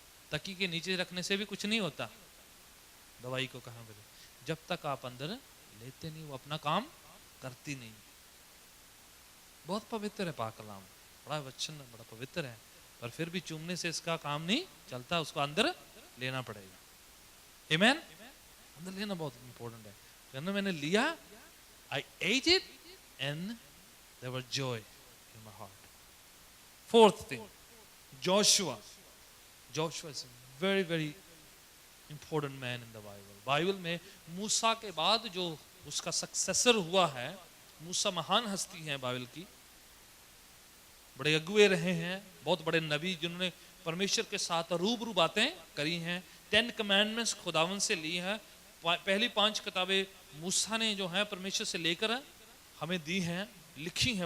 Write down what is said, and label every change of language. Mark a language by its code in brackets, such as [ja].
[hi] तकी के नीचे रखने से भी कुछ नहीं होता। दवाई को कहां पे, जब तक आप अंदर लेते नहीं, वो अपना काम करती नहीं। बहुत पवित्र है पाक कलाम, बड़ा वचन, बड़ा पवित्र है, पर फिर भी चूमने से इसका काम नहीं चलता, उसको अंदर लेना पड़ेगा। आमीन। अंदर लेना बहुत इंपॉर्टेंट है। कहना मैंने लिया, [en] I ate it and there was joy in my heart. Fourth thing, Joshua. Joshua is a very very important man in the Bible. [hi] Bible में मूसा के बाद जो उसका सक्सेसर हुआ है, मूसा महान हस्ती है बाइबल की, बड़े अगुए रहे हैं, बहुत बड़े नबी जिन्होंने परमेश्वर के साथ रूबरू बातें करी हैं। 10 कमांडमेंट्स खुदावन से ली है। पहली 5 किताबें मूसा ने जो है परमेश्वर से लेकर हमें दी हैं, लिखी हैं।